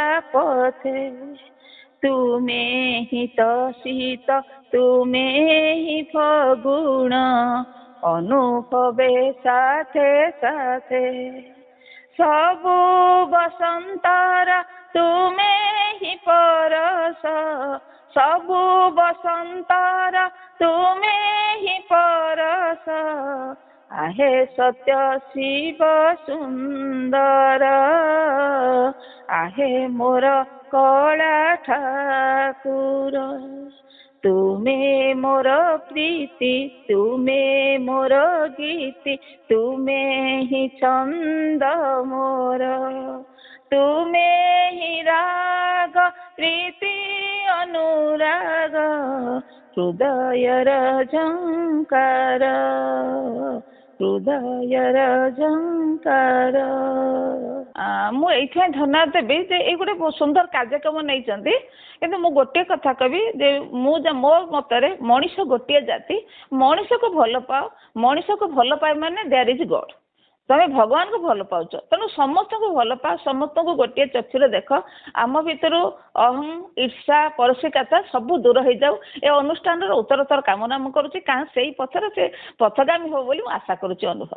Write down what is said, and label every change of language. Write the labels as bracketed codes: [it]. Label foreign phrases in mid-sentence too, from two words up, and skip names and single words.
[or] ପଥେ ତୁମେ ହିଁ ତ ଶୀତ ତୁମେ ହିଁ ଫଗୁଣ ଅନୁଭବେ ସାଥେ ସାଥେ ସବୁ ବସନ୍ତର ତୁମେ ହିଁ ପରଶ ସବୁ ବସନ୍ତର ତୁମେ ହିଁ ପରଶ ଆହେ ସତ୍ୟ ଶିବ ସୁନ୍ଦର ଆହେ ମୋର କଳା ଠାକୁର ତୁମେ ମୋର ପ୍ରୀତି ତୁମେ ମୋର ଗୀତି ତୁମେ ହିଁ ଛନ୍ଦ ମୋର ତୁମେ ହିଁ ରାଗ ପ୍ରୀତି ଅନୁରାଗ ହୃଦୟର ଝଙ୍କାର ହୃଦୟର ଝଙ୍କାର ମୁଁ ଏଇଥିପାଇଁ ଧନ୍ୟବାଦ ଦେବି ଯେ ଏଇ ଗୋଟେ ବହୁତ ସୁନ୍ଦର କାର୍ଯ୍ୟକ୍ରମ ନେଇଛନ୍ତି କିନ୍ତୁ ମୁଁ ଗୋଟିଏ କଥା କହିବି ଯେ ମୋ ମତରେ ମଣିଷ ଗୋଟିଏ ଜାତି ମଣିଷକୁ ଭଲ ପାଅ ମଣିଷକୁ ଭଲ ପାଏ ମାନେ [en] there is God [or] ତମେ ଭଗବାନଙ୍କୁ ଭଲ ପାଉଛ ତେଣୁ ସମସ୍ତଙ୍କୁ ଭଲ ପାଅ ସମସ୍ତଙ୍କୁ ଗୋଟିଏ ଚକ୍ଷୁରେ ଦେଖ ଆମ ଭିତରୁ ଅହଂ ଈର୍ଷା ପରଶିକାତା ସବୁ ଦୂର ହେଇଯାଉ ଏ ଅନୁଷ୍ଠାନର ଉତ୍ତରୋତ୍ତର କାମନା ମୁଁ କରୁଛି କାରଣ ସେଇ ପଥରେ ସେ ପଥଗାମୀ ହବ ବୋଲି ମୁଁ ଆଶା କରୁଛି ଅନୁଭବ